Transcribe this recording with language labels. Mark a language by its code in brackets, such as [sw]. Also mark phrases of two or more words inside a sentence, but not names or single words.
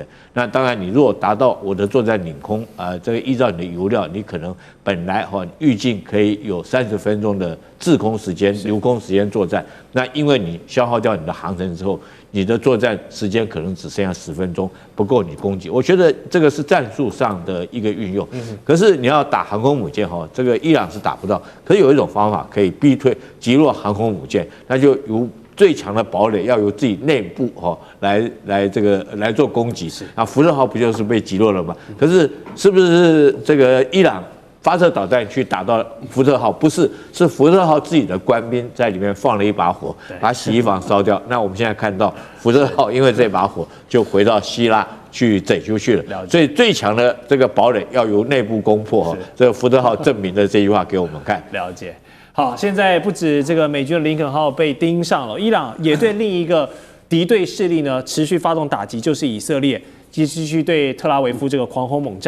[zh] 那當然你如果達到我的作戰領空這個依照你的油料，你可能本來預計可以有30分鐘的滯空時間、留空時間作戰。那因為你消耗掉你的航程之後，你的作戰時間可能只剩下10分鐘，不夠你攻擊。我覺得這個是戰術上的一個運用。可是你要打航空母艦這個伊朗是打不到。可是有一種方法可以逼退、擊落航空母艦，那就由最強的堡壘要由自己內部來做攻擊。那福特號不就是被擊落了嗎？可是是不是這個伊朗發射導彈去打到福特號？不是，是福特號自己的官兵在裡面放了一把火，把洗衣房燒掉。那我們現在看到福特號因為這把火就回到希臘去拯救去了。所以最強的這個堡壘要由內部攻破。這個福特號證明了這句話給我們看。了解。好，現在不止這個美軍的林肯號被盯上了，伊朗也對另一個敵對勢力呢持續發動打擊，就是以色列繼續對特拉維夫這個狂轟猛炸。